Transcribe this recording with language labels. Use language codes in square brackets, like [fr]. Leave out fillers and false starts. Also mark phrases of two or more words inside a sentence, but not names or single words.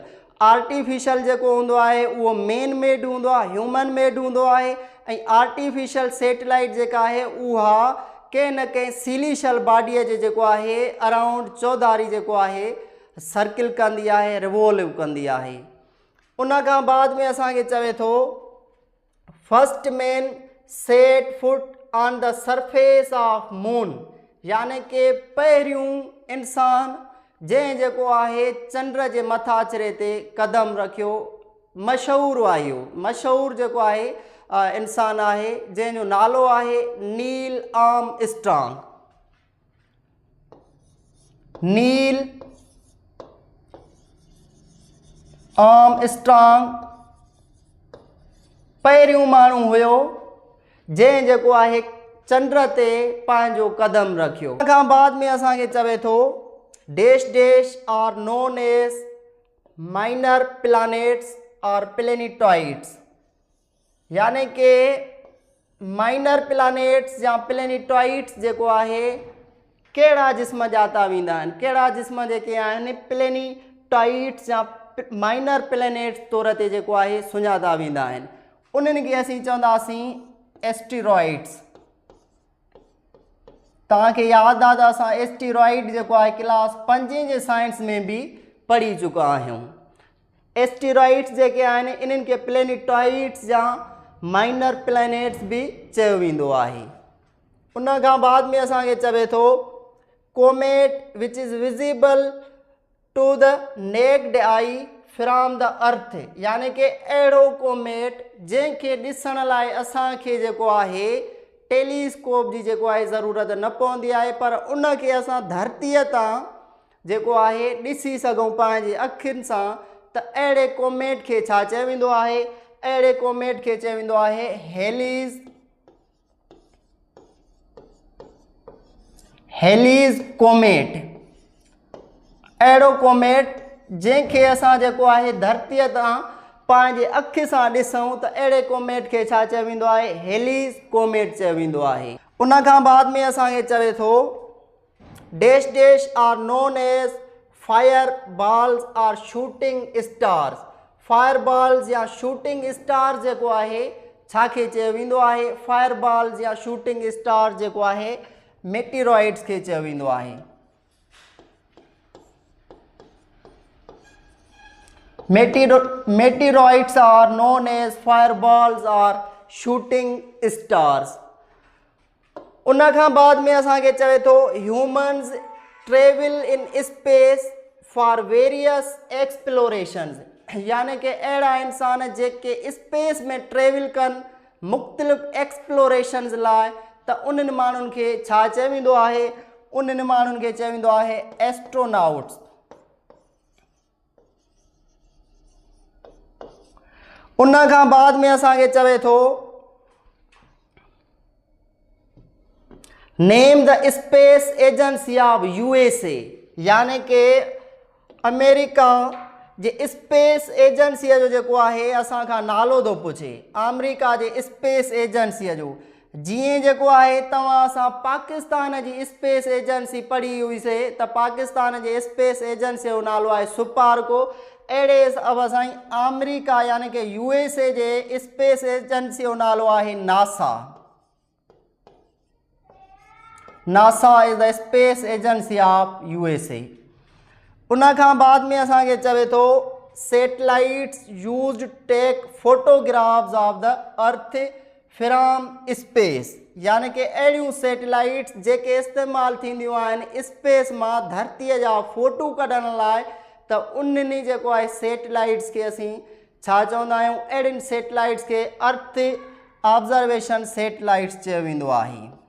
[sd] आर्टिफिशियल जेको हूंदो आहे उहो [en] man made [sd] हूंदो आहे, [en] human made [sd] हूंदो आहे। ऐं [en] artificial satellite [sd] जेका आहे उहा कंहिं न कंहिं [en] celestial body [sd] जे जेको आहे अराउंड चौधारी जेको आहे सर्किल कंदी आहे, रिवॉल्व कंदी आहे। उन खां बाद में असांखे चवे थो [en] first man set foot on the surface of moon, [sd] यानी कि पहिरियों इंसान जंहिं जेको आहे चंड जे मथां चढ़े ते कदम रखियो, मशहूरु आहे इहो मशहूरु जेको आहे इंसान आहे जंहिंजो नालो आहे नील आर्मस्ट्रॉन्ग। नील आर्मस्ट्रॉन्ग पहिरियों माण्हू हुयो जंहिं जेको आहे चंड ते पंहिंजो कदम रखियो। उन खां बाद में असांखे चवे थो [en] dash dash are known as minor planets or planetoids, [sd] यानी कि [en] minor planets [sd] या प्लैनेटॉइड्स जेको आहे कहिड़ा जिस्म जाता वेंदा आहिनि, कहिड़ा जिस्म जेके आहिनि प्लैनेटॉइड्स या [en] minor planets [sd] तौर ते जेको आहे सुञाता वेंदा आहिनि। उन्हनि खे असीं चवंदासीं एस्टेरॉइड्स। तव्हांखे यादि आहे त असां एस्टेरॉइड जेको आहे क्लास 5 जे साइंस में बि पढ़ी चुका आहियूं। एस्टेरॉइड्स जेके आहिनि इन्हनि खे प्लैनेटॉइड्स या [en] minor planets [sd] बि चयो वेंदो आहे। उन खां बाद में असांखे चवे थो [en] comet which is visible to the naked eye from the earth, [sd] यानी कि अहिड़ो कोमेट जंहिंखे ॾिसण लाइ असांखे जेको आहे टेलीस्कोप जी जेको आहे ज़रूरत न पवंदी आहे, पर उनखे असां धरतीअ तां जेको आहे ॾिसी सघूं पंहिंजे अखियुनि सां। त अहिड़े कोमेट खे छा चयो वेंदो आहे? अहिड़े कोमेट खे चयो वेंदो आहे हेलीज़ कोमेट। अहिड़ो कोमेट जंहिंखे असां जेको आहे धरतीअ तां पंहिंजे अखि सां ॾिसूं त अहिड़े कोमेट खे छा चयो वेंदो आहे? हेलीज़ कोमेट चयो वेंदो आहे। उन खां बाद में असांखे चवे थो [en] dash dash are known as fire balls or shooting stars. fire balls [sd] या [en] shooting star [sd] जेको आहे छाखे चयो वेंदो आहे? [en] fire balls [sd] या [en] shooting star [sd] जेको आहे मेटीरॉइड्स खे चयो वेंदो आहे। [en] Meteoroids are known as fireballs or shooting stars। [sd] उन खां बाद में असांखे चवे थो [en] humans travel in space for various explorations, [sd] यानी कि अहिड़ा इंसान जेके स्पेस में ट्रेवल कनि मुख़्तलिफ़ एक्सप्लोरेशंस लाइ, त उन्हनि माण्हुनि खे छा चयो वेंदो आहे? उन्हनि माण्हुनि खे चयो वेंदो आहे एस्ट्रोनॉट्स। उन खां बाद में असांखे चवे थो [en] name the space agency of USA, [sd] यानी कि अमेरिका जे [en] space agency [sd] जो जेको आहे असां खां नालो थो पुछे, अमेरिका जे [en] space agency [sd] जो। जीअं जेको आहे तव्हां असां पाकिस्तान जी [en] space agency [sd] पढ़ी हुईसीं त पाकिस्तान जे [en] space agency [sd] जो नालो आहे सुपार्को। अहिड़े हिसाब सां ई अमेरिका यानी कि USA जे [en] space agency [sd] जो नालो आहे नासा। [en] NASA is the space agency of USA. [sd] उन खां बाद में असांखे चवे थो [en] satellites used take photographs of the earth from space, [sd] यानी कि अहिड़ियूं सैटेलाइट्स जेके इस्तेमालु थींदियूं आहिनि स्पेस मां धरतीअ जा फ़ोटू कढण लाइ, त उन्हनि जेको आहे सैटेलाइट्स खे असीं छा चवंदा आहियूं? अहिड़ियुनि सैटेलाइट्स खे [en] earth observation satellites [sd] चयो वेंदो आहे।